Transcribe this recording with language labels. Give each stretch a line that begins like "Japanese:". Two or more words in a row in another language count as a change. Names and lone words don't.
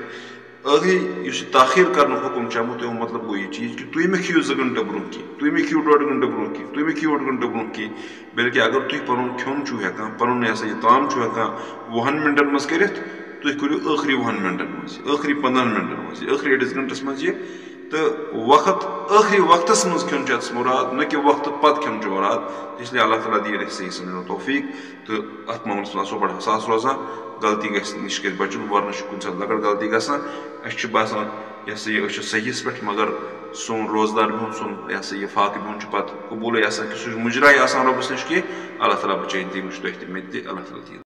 Kashmiri: ٲخری یُس یہِ تاخیر کرنُک حُکم چھُ آمُت تمیُک مطلب گوٚو یہِ چیٖز کہ تُہۍ مہ کھیٚیِو 2 گنٹہٕ برونٛہہ کینٛہہ تُہۍ مہ کھیٚیِو 1.5 گنٹہٕ برونٛہہ کینٛہہ تُہۍ مہ کھیٚیِو 1 گنٹہٕ برونٛہہ کینٛہہ بلکہِ اگر تُہۍ پنُن کھیوٚن چھُو ہٮ۪کان پنُن یہِ ہسا یہِ تام چھُو ہٮ۪کان 20 منٹن منٛز کٔرِتھ تُہۍ کٔرِو ٲخری 20 منٹن منٛز ٲخری 15 منٹن منٛز ٲخری 1 گنٹس منٛز یہِ تہٕ وقت ٲخری وقتس منٛز کھیوٚن چھُ اتس مُراد نہ کہِ وقتہٕ پتہٕ کھیوٚن چھُ مُراد.
Urdu: اس لیے
Kashmiri: اللہ تعالیٰ دِیِن اَسہِ صحیح سمجھنُک توفیٖق تہٕ اتھ معاملس منٛز آسو بڑٕ حساس روزان. غلطی نِش گژھِ بچُن ورنہٕ چھُ کُنہِ ساتہٕ لۄکٕٹ غلطی گژھان اَسہِ چھُ باسان یہِ ہسا یہِ أسۍ چھِ صحیحس پٮ۪ٹھ مگر سون روزدار بِہُن سون یہِ ہسا یہِ فاقہٕ بِہُن چھُ پتہٕ قبوٗلٕے آسان کہِ سُہ چھُ مُجراے آسان رۄبس نِش کینٛہہ. اللہ تعالیٰ بچٲیِن تہِ وٕچھ تۄہہِ تہِ مےٚ تہِ اللہ تعالیٰ دِیِن